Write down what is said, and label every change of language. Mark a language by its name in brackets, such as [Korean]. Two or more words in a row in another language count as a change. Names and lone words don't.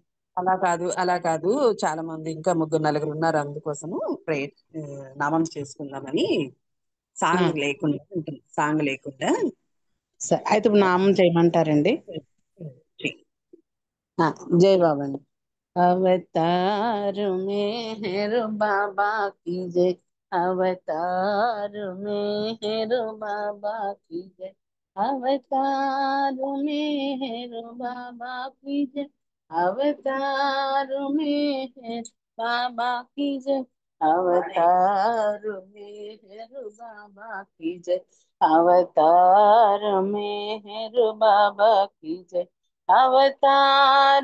[Telugu] అలా కాదు, చాలా మంది ఇంకా 3-4 ఉన్నారు, అందుకోసము ప్రేయర్ నామం చేసుకుందామని. సాంగ్ లేకుండా ఉంటుంది, సాంగ్ లేకుండా. సరే అయితే ఇప్పుడు నామం చేయమంటారండి. జై బాబా అండి. [Hindi] अवतार मेहर बाबा की जय, अवतार मेहर बाबा की जय, अवतार मेहर बाबा की जय, अवतार मेहर बाबा की जय, अवतार मेहर बाबा की जय, अवतार मेहर बाबा की जय, अवतार